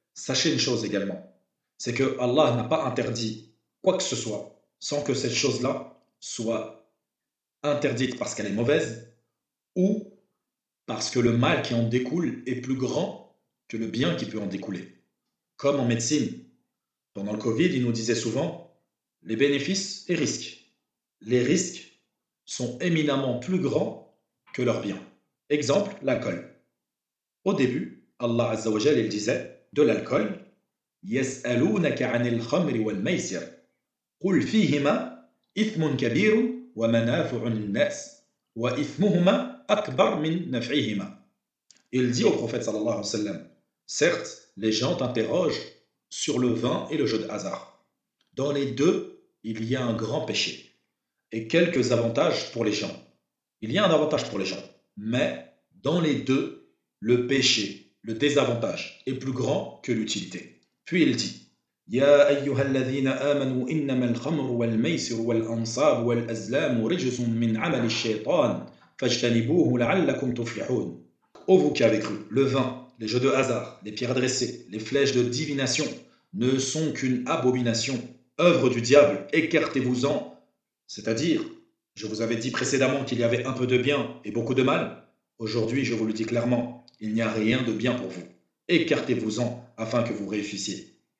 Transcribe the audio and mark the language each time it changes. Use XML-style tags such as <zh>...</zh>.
<fr>Sachez une chose également, c'est que Allah n'a pas interdit quoi que ce soit sans que cette chose-là soit interdite parce qu'elle est mauvaise ou parce que le mal qui en découle est plus grand que le bien qui peut en découler. Comme en médecine, pendant le Covid, il nous disait souvent les bénéfices et risques. Les risques sont éminemment plus grands que leurs biens. Exemple, l'alcool. Au début, Allah Azza wa Jal, il disait de l'alcool</fr> <ar>يسألونك عن الخمر والميسر قل فيهما إثم كبير ومنافع للناس وإثمهما أكبر من نفعهما.</ar> <fr>Il dit au prophète sallallahu alayhi wa sallam, certes, les gens t'interrogent sur le vin et le jeu de hasard. Dans les deux, il y a un grand péché et quelques avantages pour les gens. Il y a un avantage pour les gens, mais dans les deux, le péché, le désavantage est plus grand que l'utilité. Puis il dit</fr> <ar>يا أيها الذين آمنوا إنما الخمر والميسر والأنصاب والأزلام رجس من عمل الشيطان فاجتنبوه لعلكم تفلحون.</ar> <fr>Ô vous qui avez cru, le vin, les jeux de hasard, les pierres dressées, les flèches de divination ne sont qu'une abomination, œuvre du diable, écartez-vous-en. C'est-à-dire, je vous avais dit précédemment qu'il y avait un peu de bien et beaucoup de mal. Aujourd'hui, je vous le dis clairement, il n'y a rien de bien pour vous. Écartez-vous-en afin que vous réussissiez.</fr>